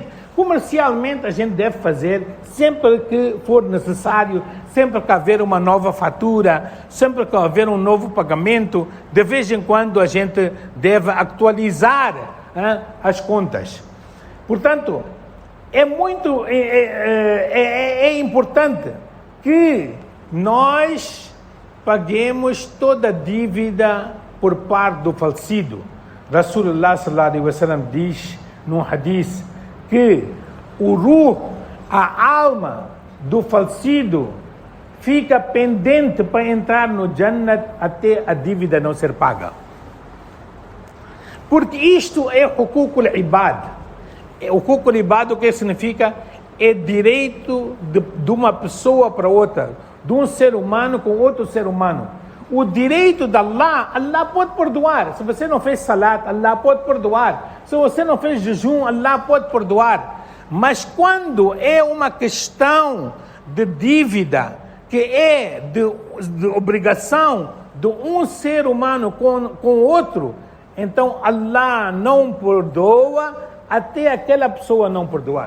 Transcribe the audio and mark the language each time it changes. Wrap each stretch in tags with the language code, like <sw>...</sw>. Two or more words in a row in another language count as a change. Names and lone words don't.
<pt>Comercialmente a gente deve fazer sempre que for necessário, sempre que haver uma nova fatura, sempre que haver um novo pagamento, de vez em quando a gente deve atualizar as contas. Portanto, é importante que nós paguemos toda a dívida por parte do falecido.</pt> <ar>رسول الله صلى الله عليه وسلم</ar> <pt>diz num hadith que o ruh, a alma do falecido, fica pendente para entrar no Jannat até a dívida não ser paga. Porque isto é</pt> <ar>حقوق العباد. حقوق العباد,</ar> <pt>o que significa? É direito de uma pessoa para outra, de um ser humano com outro ser humano. O direito de Allah, Allah pode perdoar. Se você não fez salat, Allah pode perdoar. Se você não fez jejum, Allah pode perdoar. Mas quando é uma questão de dívida, que é de obrigação de um ser humano com outro, então Allah não perdoa até aquela pessoa não perdoar.</pt>